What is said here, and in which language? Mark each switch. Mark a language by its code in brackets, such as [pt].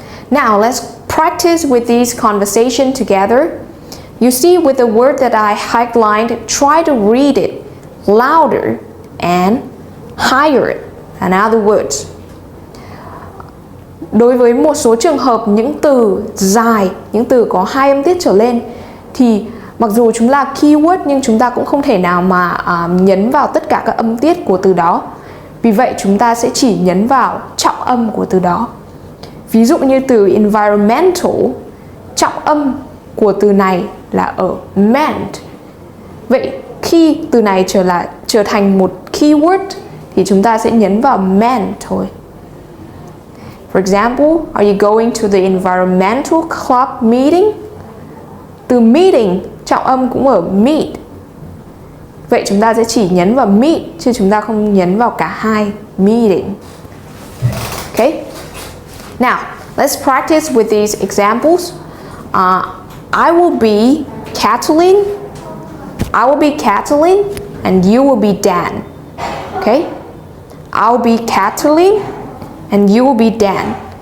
[en] Now let's practice with these conversations together. You see, with the word that I highlighted, try to read it louder and higher than other words. [vi] Đối với một số trường hợp những từ dài, những từ có hai âm tiết trở lên thì mặc dù chúng là keyword nhưng chúng ta cũng không thể nào mà nhấn vào tất cả các âm tiết của từ đó. Vì vậy chúng ta sẽ chỉ nhấn vào trọng âm của từ đó. Ví dụ như từ environmental, trọng âm của từ này là ở meant. Vậy khi từ này trở thành một keyword thì chúng ta sẽ nhấn vào meant thôi. [en] For example, are you going to the environmental club meeting? [vi] Từ meeting, trọng âm cũng ở meet. Vậy chúng ta sẽ chỉ nhấn vào meet chứ chúng ta không nhấn vào cả hai meeting. [en] Okay? Now, let's practice with these examples. I will be Kathleen. I will be Kathleen and you will be Dan. Okay? I'll be Kathleen and you will be Dan.